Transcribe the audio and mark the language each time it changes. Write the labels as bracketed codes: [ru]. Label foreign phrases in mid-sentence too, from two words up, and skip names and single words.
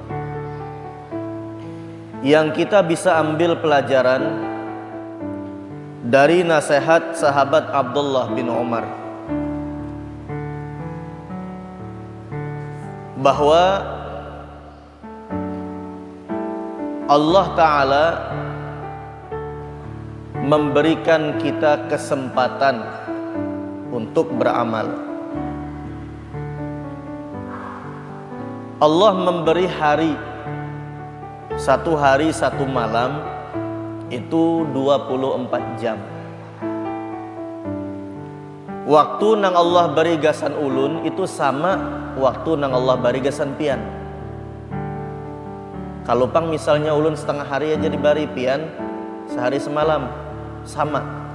[id] Yang kita bisa ambil pelajaran dari nasihat sahabat Abdullah bin Umar, bahwa Allah Ta'ala memberikan kita kesempatan untuk beramal. Allah memberi hari, satu hari satu malam itu 24 jam. [bjn] Waktu nang Allah bari gasan ulun itu sama waktu nang Allah bari gasan pian. Kalau pang misalnya ulun setengah hari aja dibari, pian sehari semalam, sama.